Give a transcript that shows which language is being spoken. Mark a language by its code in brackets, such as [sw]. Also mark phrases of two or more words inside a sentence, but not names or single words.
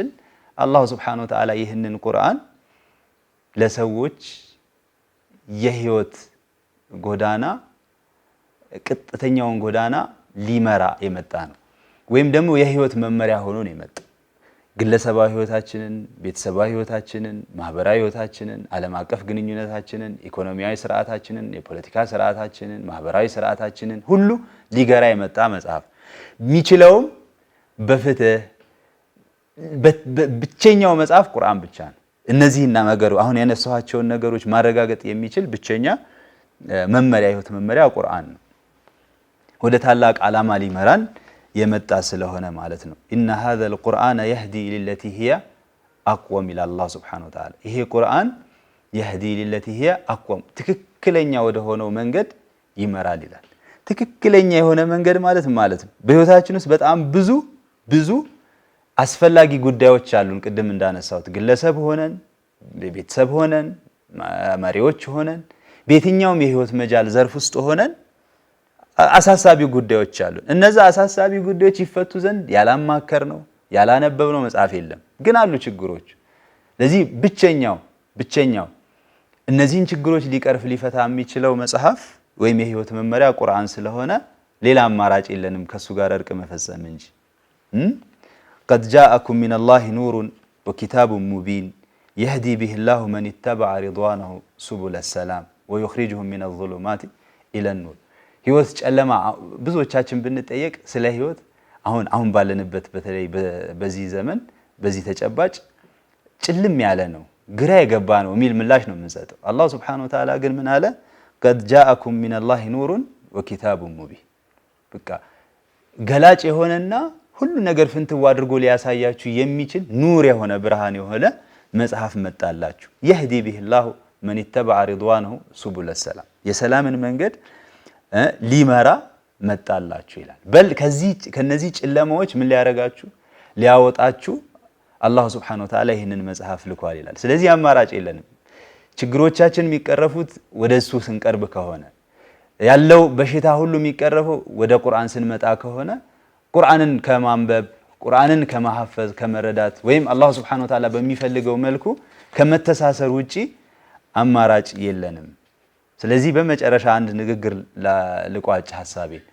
[am] አላህ [ar] سبحانه وتعالى [am] ይህንን ቁርአን ለሰዎች የህይወት ጎዳና ቅጥተኛውን ጎዳና ሊመራ የመጣ ነው ወይም ደግሞ የህይወት መመሪያ ሆኖ ነው የመጣው ግለሰባዊ ህይወታችንን ቤተሰባዊ ህይወታችንን ማህበራዊ ህይወታችንን ዓለም አቀፍ ግንኙነታችንን ኢኮኖሚያዊ ስርዓታችንን የፖለቲካ ስርዓታችንን ማህበራዊ ስርዓታችንን ሁሉ ሊገራ የመጣ መጽሐፍ የሚችለውም በፍትህ ብቸኛው መጽሐፍ ቁርአን ብቻ ነው እነዚህና ነገሩ አሁን ያነሳኋቸው ነገሮች ማረጋገጥ የሚችል ብቸኛ መመሪያ ህይወት መመሪያ ቁርአን ነው ወደ ታላቅ ዓላማ ሊመራን የመጣ ስለሆነ ማለት ነው [ar] إن هذا القرآن يهدي للتي هي أقوم إلى الله سبحانه وتعالى [am] ይሄ ቁርአን [ar] يهدي للتي هي أقوم [am] ትክክለኛ ወደ ሆነው መንገድ ይመራል ይላል ትክክለኛ የሆነ መንገድ ማለት ነው በህይወታችን ውስጥ በጣም ብዙ አስፈላጊ ጉዳዮች አሉን ቅድም እንዳነሳሁት ግለሰብ ሆነን ቤተሰብ ሆነን መሪዎች ሆነን በየትኛውም የህይወት መጃል ዘርፍ ውስጥ ሆነን አሳሳቢ ጉዳዮች አሉ እነዛ አሳሳቢ ጉዳዮች ይፈቱ ዘንድ ያላማከር ነው ያላነበብነው መጽሐፍ የለም ግን አሉ ችግሮች ለዚህ ብቸኛው እነዚህን ችግሮች ሊቀርፍ ሊፈታ የሚችለው መጽሐፍ ወይም የህይወት መመሪያ ቁርአን ስለሆነ ሌላ አማራጭ የለንም ከሱ ጋር እርቅ መፈጸም እንጂ [ar] قد جاءكم من الله نور وكتاب مبين يهدي به الله من اتبع رضوانه سبل السلام ويخرجهم من الظلمات إلى النور [am] ህይወት ጨለማ ብዙዎቻችን ብንጠየቅ ስለ ህይወት አሁን ባለንበት በተለይ በዚህ ዘመን በዚህ ተጨባጭ ጭልም ያለ ነው ግራ የገባ ነው የሚል ምላሽ ነው የምንሰጠው አላህ [ar] سبحانه وتعالى [am] ግን ምን አለ [ar] قد جاءكم من الله نور وكتاب مبين [am] በቃ ገላጭ የሆነና ሁሉ ነገር ፍንትው አድርጎ ሊያሳያችሁ የሚችል ኑር የሆነ ብርሃን የሆነ መጽሐፍ መጣላችሁ [ar] يهدي به الله من اتبع رضوانه سبل السلام [am] የሰላምን መንገድ ሊመራ መጣላችሁ ይላል በል ከነዚህ ጨለማዎች ምን ሊያረጋችሁ ሊያወጣችሁ አላህ [ar] سبحانه وتعالى [am] ይሄንን መጽሐፍ ልኳል ይላል ስለዚህ አማራጭ የለንም ችግሮቻችን የሚቀረፉት ወደሱ ስንቀርብ ከሆነ ያለው በሽታ ሁሉ የሚቀረፈው ወደ ቁርአን ስንመጣ ከሆነ ቁርአንን ከማንበብ ቁርአንን ከማሐፈዝ ከመረዳት ወይም አላህ [ar] سبحانه وتعالى [am] በሚፈልገው መልኩ ከመተሳሰር ውጪ አማራጭ የለንም ስለዚህ በመጨረሻ አንድ ንግግር ለቋጭ ሐሳቤ